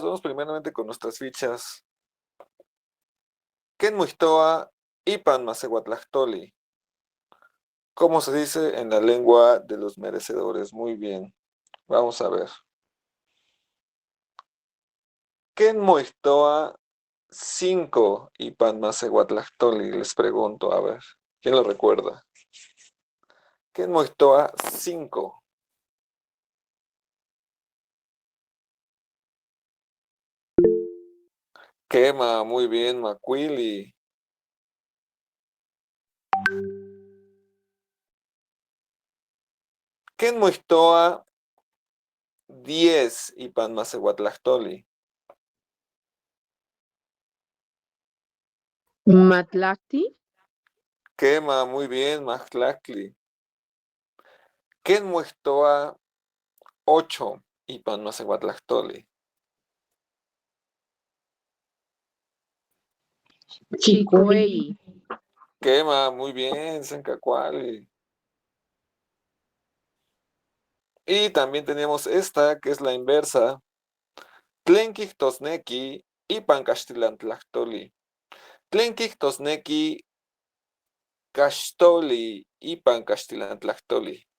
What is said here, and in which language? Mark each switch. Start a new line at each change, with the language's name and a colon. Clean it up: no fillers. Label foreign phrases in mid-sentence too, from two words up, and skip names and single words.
Spanish: Vamos primeramente con nuestras fichas.
Nahuatl languages: Ken muixtoa ipan masehuatlactoli.
Spanish: ¿Cómo se dice en la lengua de los merecedores? Muy bien. Vamos a ver.
Nahuatl languages: Ken muixtoa 5 ipan masehuatlactoli.
Spanish: Les pregunto, a ver. ¿Quién lo recuerda?
Nahuatl languages: Ken muixtoa 5.
Spanish: Quema, muy bien,
Nahuatl languages: Macuili. Ken muixtoa 10 ipan masehuatlactoli. Matlacti,
Spanish: Quema, muy bien,
Nahuatl languages: Majtlactli. Ken muixtoa 8 ipan masehuatlactoli. Chicuey,
Spanish: Quema, muy bien, Sencacuali. Y también tenemos esta, que es la inversa.
Nahuatl languages: Tlenkik tosneki ipan caxtilantlactoli. Tlenkik tosneki caxtoli ipan caxtilantlactoli.